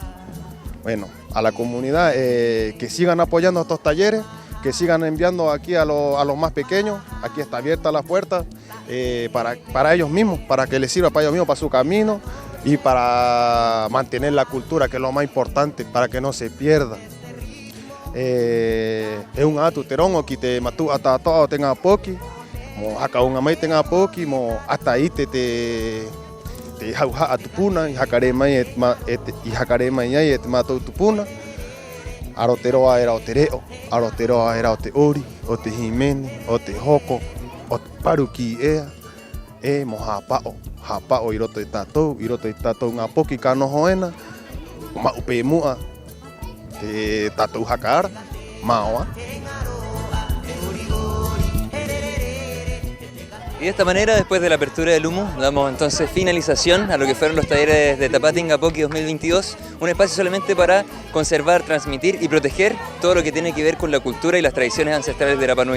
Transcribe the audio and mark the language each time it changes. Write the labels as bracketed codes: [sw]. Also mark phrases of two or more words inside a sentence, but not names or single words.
[es] Bueno, a la comunidad que sigan apoyando estos talleres, que sigan enviando aquí a los más pequeños. Aquí está abierta la puerta para ellos mismos, para que les sirva para ellos mismos, para su camino y para mantener la cultura, que es lo más importante, para que no se pierda. [rap] e unga atu te rongo ki te matu ata toa o te ngā poki, mo haka unga mai te ngā poki, mo ata ite te hauha tupuna, i hakare mai i hakare mai ai e te mātou tupuna. Aroteroa e rao te reo, aroteroa e rao te ori, o te himene, o te hoko, o te paru ki ea, e mo hapao i roto i tātou ngā poki ka noho ena, ma upe mua, te tātou hakaara, maoa. [es] Y de esta manera, después de la apertura del humo, damos entonces finalización a lo que fueron los talleres de Tapatinga Poki 2022, un espacio solamente para conservar, transmitir y proteger todo lo que tiene que ver con la cultura y las tradiciones ancestrales de Rapa Nui.